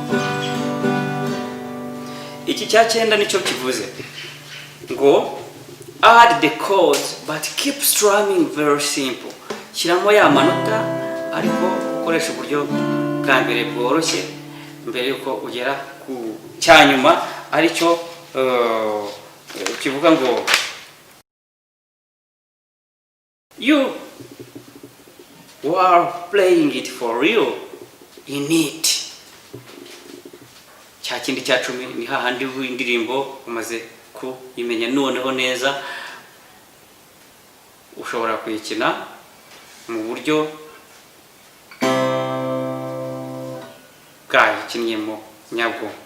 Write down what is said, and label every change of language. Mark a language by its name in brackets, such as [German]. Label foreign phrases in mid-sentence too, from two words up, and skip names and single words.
[Kinyarwanda] iki cyacyenda nicyo kivuze ngo [English] add the chords but keep strumming very simple. [Kinyarwanda] Shyiramo ya manota ariko ukoresha uburyo bwa mbere bworoshye mbere yuko ugera ku cyanyuma aricyo kivuga ngo [English] you are playing it for real in it. [Kinyarwanda] Cya kindi cya 10 ni hahandi w'indirimbo umaze kuyimenya noneho neza, ushobora kuyikina mu buryo bwayikinnyemo nyabwo.